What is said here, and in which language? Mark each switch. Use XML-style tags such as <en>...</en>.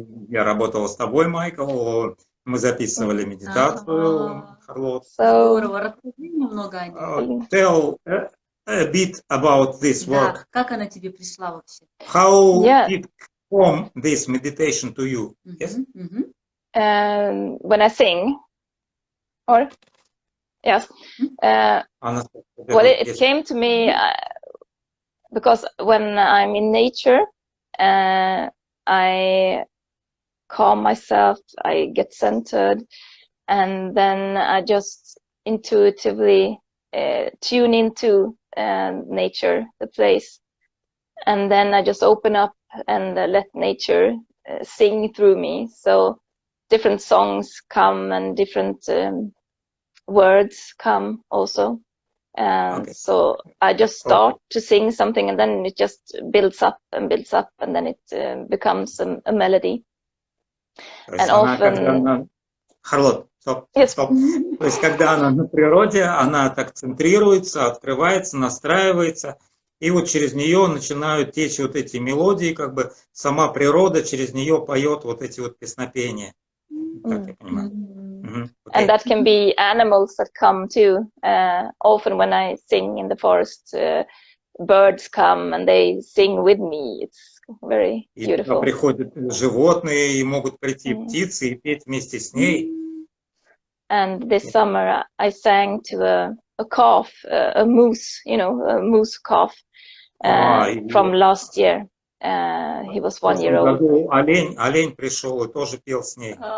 <ru>Я работала с тобой, Майкл. Мы записывали медитацию, Харлот. Здорово, расскажи немного о ней.</ru> <en>Tell a bit about this work.</en> <ru>Как она тебе пришла вообще?</ru> <en>How did come this meditation to you? Yes? When I sing, or yes. Well, it came to me because when I'm in nature, I calm myself, I get centered, and then I just intuitively tune into nature, the place, and then I just open up and let nature sing through me. So different songs come and different words come also. So I just start to sing something, and then it just builds up, and then it becomes a melody. And often...</en> <ru>Харлот, стоп. То есть, когда она на природе, она так центрируется, открывается, настраивается, и вот через нее начинают течь вот эти мелодии, как бы сама природа через нее поет вот эти вот песнопения. Так я понимаю.</ru> <en>And that can be animals that come too. Often when I sing in the forest, birds come and they sing with me. It's very beautiful.</en> <ru>И приходят животные, и могут прийти птицы и петь вместе с ней.</ru> <en>And this summer I sang to a calf, a moose, a moose calf from last year. He was 1 year old.</en> <ru>Олень пришел и тоже пел с ней.</ru>